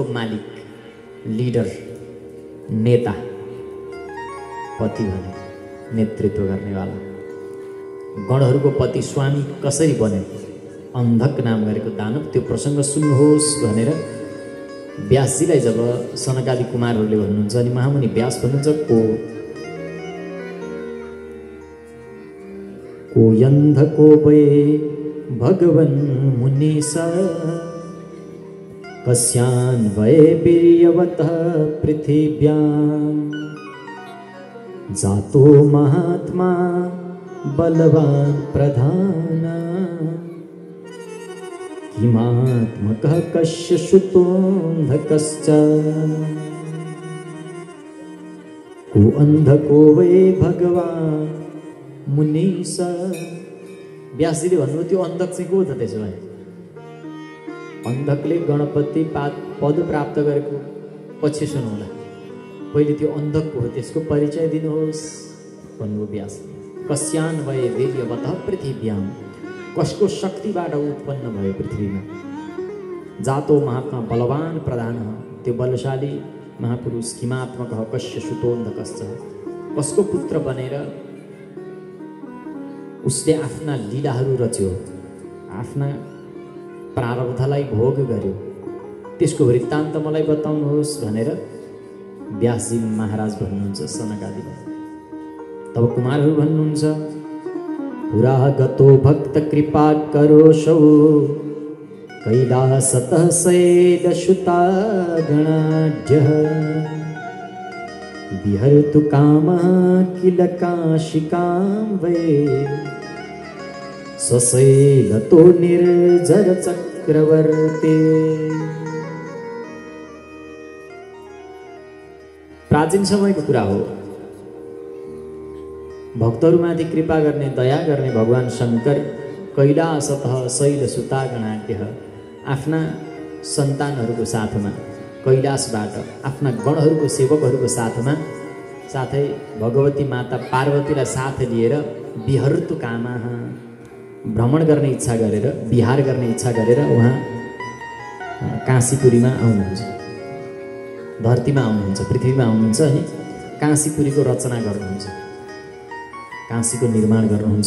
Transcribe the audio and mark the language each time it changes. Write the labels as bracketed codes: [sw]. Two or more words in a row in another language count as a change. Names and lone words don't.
[ne] मालिक, लिडर, नेता, पति भने नेतृत्व गर्नेवाला, गणहरूको पति स्वामी कसरी बन्यो, अन्धक नाम गरेको दानव, त्यो प्रसङ्ग सुन्नुहोस् भनेर व्यासजीलाई जब सनकादि कुमारहरूले भन्नुहुन्छ अनि महामुनि व्यास भन्नुहुन्छ [sa] को अन्धको वै भगवन् मुनीश कस्यान् वै वीर्यवतः पृथिव्यां जातो महात्मा बलवान् प्रधान किमात्मकः कस्य सुतोऽन्धकश्च को अन्धको वै भगवान् मुनीश। [ne] व्यासजीले भन्नुभयो त्यो अन्धक चाहिँ को त त्यसो भए? अन्धकले गणपति पद प्राप्त गरेको पछि सुनौला, पहिले त्यो अन्धक को हो त्यसको परिचय दिनुहोस् भन्नुभयो व्यास। [sa] कस्यान् वै वीर्यवतः पृथिव्यां, [ne] कसको शक्तिबाट उत्पन्न भयो पृथ्वीमा। [sa] जातो महात्मा बलवान प्रधान, [ne] त्यो बलशाली महापुरुष। [sa] किमात्मकः कस्य सुतोऽन्धकश्च, [ne] कसको पुत्र बनेर उसले आफ्ना लीलाहरू रच्यो, आफ्ना प्रारब्धलाई भोग गर्यो, त्यसको वृत्तान्त मलाई बताउनुहोस् भनेर व्यासजी महाराज भन्नुहुन्छ सनकादिलाई। तब कुमारहरू भन्नुहुन्छ [sa] पुरा गतो भक्त कृपा करोषौ कैलासतः शैलसुता गणाढ्यः विहर्तु कामः किल काशिकां वै स्वशैलतो निर्जर चक्रवर्ती। [ne] प्राचीन समयको कुरा हो। भक्तहरूमाथि कृपा गर्ने, दया गर्ने भगवान शङ्कर [sa] कैलासतः शैलसुता गणाढ्यः [ne] आफ्ना सन्तानहरूको साथमा कैलासबाट आफ्ना गणहरूको सेवकहरूको साथमा, साथै भगवती माता पार्वतीलाई साथ लिएर [sa] विहर्तु कामः [ne] भ्रमण गर्ने इच्छा गरेर, विहार गर्ने इच्छा गरेर उहाँ काशीपुरीमा आउनुहुन्छ, धरतीमा आउनुहुन्छ, पृथ्वीमा आउनुहुन्छ अनि काशीपुरीको रचना गर्नुहुन्छ, काशीको निर्माण गर्नुहुन्छ।